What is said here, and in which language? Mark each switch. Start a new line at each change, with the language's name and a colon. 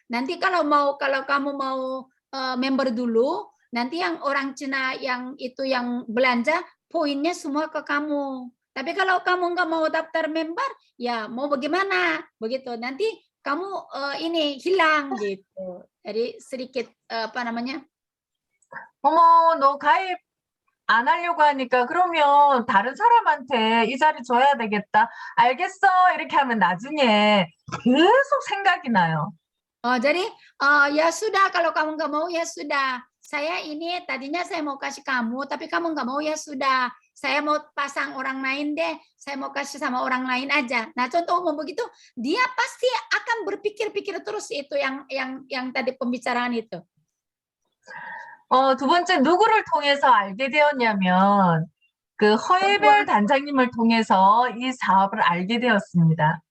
Indonesian: Nanti kalau kamu mau member dulu, nanti yang orang Cina yang belanja poinnya semua ke kamu. Tapi kalau kamu nggak mau daftar member, ya mau bagaimana? Begitu. Nanti kamu ini hilang gitu. Jadi sedikit
Korean: 너 가입 안 하려고 하니까 그러면 다른 사람한테 이 자리 줘야 되겠다. 알겠어. 이렇게 하면 나중에 계속 생각이 나요.
Indonesian: Jadi ya sudah kalau kamu nggak mau ya sudah. Saya ini tadinya saya mau kasih kamu, tapi kamu nggak mau ya sudah. Saya mau pasang orang lain deh. Saya mau kasih sama orang lain aja. Nah contoh ngomong begitu, dia pasti akan berpikir-pikir terus itu yang tadi pembicaraan itu.
Korean: 두 번째 누구를 통해서 알게 되었냐면 그 허예별 단장님을 통해서 이 사업을 알게 되었습니다.